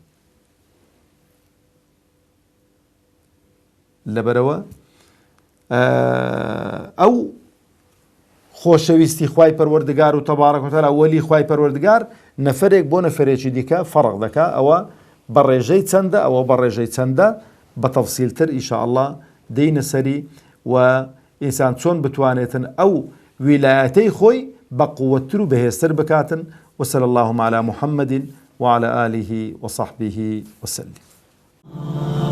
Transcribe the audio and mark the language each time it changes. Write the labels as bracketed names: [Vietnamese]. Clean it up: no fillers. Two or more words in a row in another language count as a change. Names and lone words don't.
[Central Kurdish] لەبەرەوە ئەو خۆشەویستی خوای پەروەردگار و [Arabic] تەبارەک و تەعالا [Central Kurdish] وەلی خوای پەروەردگار نەفەرێک بۆ نەفەرێکی دیکە فەرق دەکا. ئەوە بە ڕێژەی چەندە، ئەوە بە ڕێژەی چەندە، بە تەفسیلتر ئینشاءالله دەینە سەری و ئینسان چۆن بتوانێتن ئەو ویلایەتەی خۆی بە قووەتتر و بەهێزتر بکاتن. [Arabic] وصلى اللهم على محمد وعلى آله وصحبه وسلم.